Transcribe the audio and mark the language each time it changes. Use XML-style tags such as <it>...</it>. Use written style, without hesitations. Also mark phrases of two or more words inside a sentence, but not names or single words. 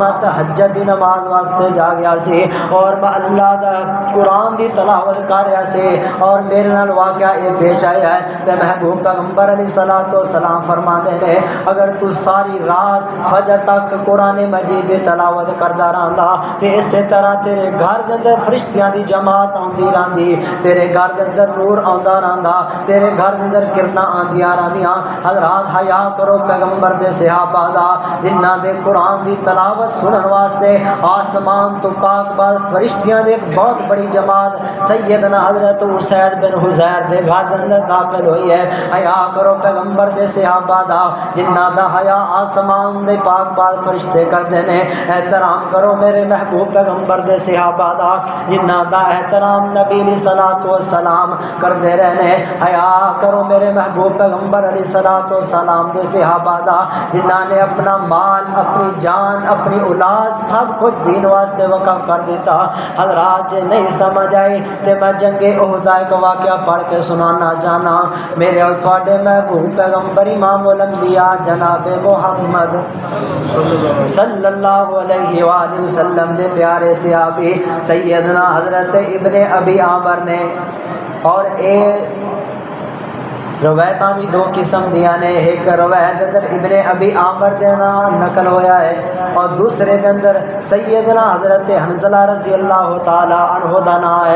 <pa>میں تہجد دی نماز واسطے جا گیا سی اور میں اللہ دا قرآن دی تلاوت کر رہا سی اور میرے نال واقعہ یہ پیش آیا ہے تے محبوب پیغمبر علیہ الصلوۃ والسلام فرماندے نے اگر تو ساری رات فجر تک قرآن مجید دی تلاوت کردا رہندا تے اسی طرح تیرے گھر دے اندر فرشتیاں دی جماعت آندی رہندی، تیرے گھر دے اندر نور آندا رہندا، تیرے گھر دے اندر کرنا آندیاں رہندیاں۔ حضرات حیا کرو پیغمبر دے صحابہ دا جنہاں دے قرآن دی تلاوت سنن واسطے آسمان تو پاک باز فرشتیاں دے ایک بہت بڑی جماعت سیدنا حضرت اسید بن حضیر دے گھر دے اندر داخل ہوئی ہے۔ حیا کرو پیغمبر دے صحابہ دا جنہاں دا حیا آسمان دے پاک باز فرشتے کردے نے، احترام کرو میرے محبوب پیغمبر دے صحابہ دا جنہاں دا احترام نبی علیہ الصلوۃ والسلام کردے رہنے۔ حیا کرو میرے محبوب پیغمبر علیہ الصلوۃ والسلام دے صحابہ دا جنہاں نے اپنا مال، اپنی جان، اپنی اولاد سب کچھ دین واسطے وقف کر دیتا۔ حضرات جے نہیں سمجھ آئی تے میں جنگ احد دا ایک واقعہ پڑھ کے سنانا چاہنا۔ میرے اور تھوڑے محبوب پیغمبر امام الانبیاء جناب محمد صلی اللہ علیہ وآلہ وسلم دے پیارے صحابی سیدنا حضرت ابن ابی عامر نے، اور اے روایتاں بھی دو قسم دیاں نے، ایک روایت اندر ابن ابی عامر دے نام نقل ہویا ہے اور دوسرے دے اندر سیدنا حضرت حنظلہ رضی اللہ تعالی عنہ دا نام ہے۔</pa>